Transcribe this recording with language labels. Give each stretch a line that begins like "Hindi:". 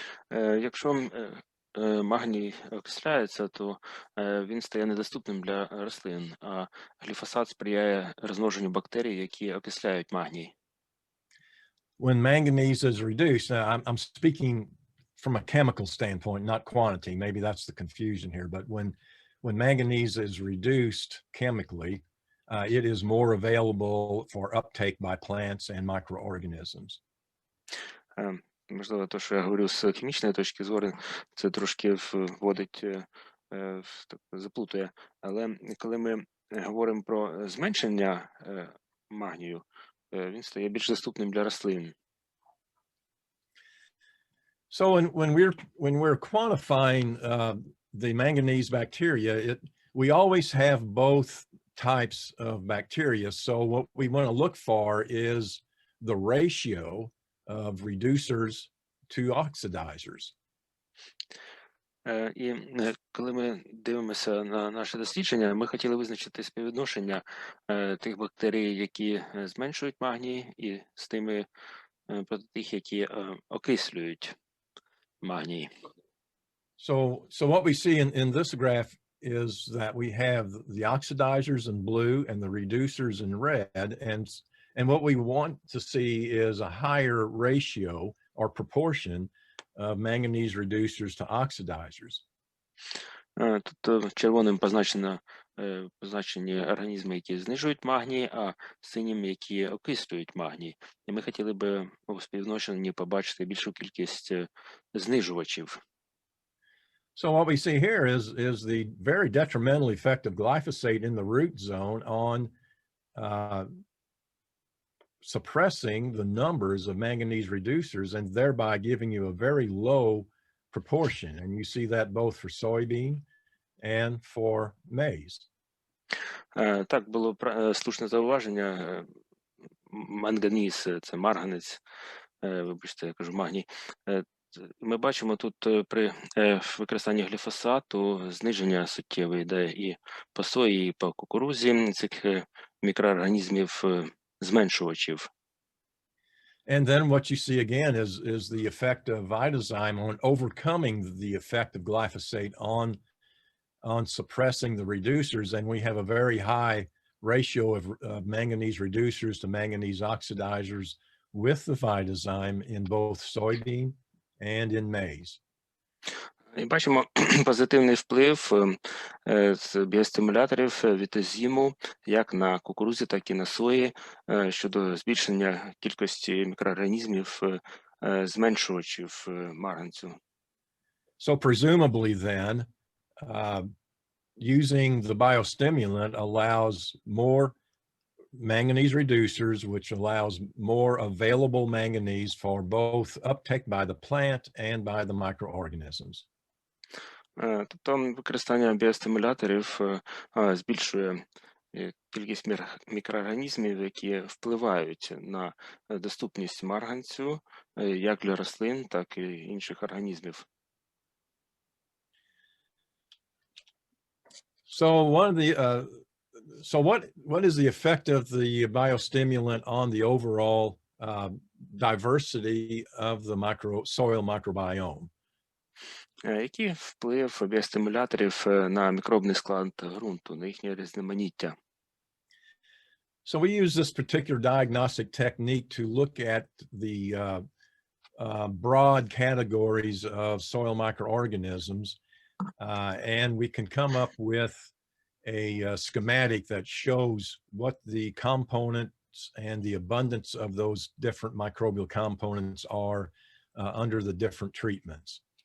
Ukrainian: Якщо магній окисляється, то він стає недоступним для рослин, а гліфосат сприяє розмноженню бактерій, які окисляють магній.
English: When manganese is reduced, now I'm speaking from a chemical standpoint, not quantity. Maybe that's the confusion here. But when manganese is reduced chemically, it is more available for uptake by plants and microorganisms.
Ukrainian: Можливо, те, що я говорю з хімічної точки зору, це трошки вводить, заплутує. Але коли ми говоримо про зменшення магнію, він стає більш доступним для рослин.
English: So when we're quantifying the manganese bacteria, we always have both types of bacteria. So what we want to look for is the ratio of reducers to oxidizers.
Ukrainian: І коли ми дивимося на наше дослідження, ми хотіли визначити співвідношення тих бактерій, які зменшують магній, і з тими проти тих, які окислюють магній.
English: So what we see in this graph is that we have the oxidizers in blue and the reducers in red, and what we want to see is a higher ratio or proportion of manganese reducers to oxidizers.
Ukrainian: Тут червоним позначені організми, які знижують магній, а синім, які окислюють магній. І ми хотіли би у співвідношенні побачити більшу кількість знижувачів.
English: So what we see here is the very detrimental effect of glyphosate in the root zone on suppressing the numbers of manganese reducers and thereby giving you a very low proportion. And you see that both for soybean and for maize.
Ukrainian: Так, було слушне зауваження. Манганіс – це марганець, вибачте, я кажу магній. Ми бачимо тут при використанні гліфосату зниження суттєве йде і по сої, і по кукурузі цих мікроорганізмів зменшувачів.
English: And then what you see again is the effect of Vitazyme on overcoming the effect of glyphosate on suppressing the reducers. And we have a very high ratio of manganese reducers to manganese oxidizers with the Vitazyme in both soybean and in maize.
Ukrainian: І бачимо позитивний вплив з біостимуляторів Вітазиму як на кукурудзі, так і на сої щодо збільшення кількості мікроорганізмів, зменшувачів марганцю.
English: So presumably then, using the biostimulant allows more manganese reducers, which allows more available manganese for both uptake by the plant and by the microorganisms.
Ukrainian: Тобто використання біостимуляторів збільшує кількість мікроорганізмів, які впливають на доступність марганцю як для рослин, так і інших організмів.
English: So what is the effect of the biostimulant on the overall diversity of the soil microbiome?
Ukrainian: Який вплив біостимуляторів на мікробний склад ґрунту, на їхнє різноманіття?
English: So we use this particular diagnostic technique to look at the broad categories of soil microorganisms, and we can come up with a schematic that shows what the components and the abundance of those different microbial components are under the different treatments.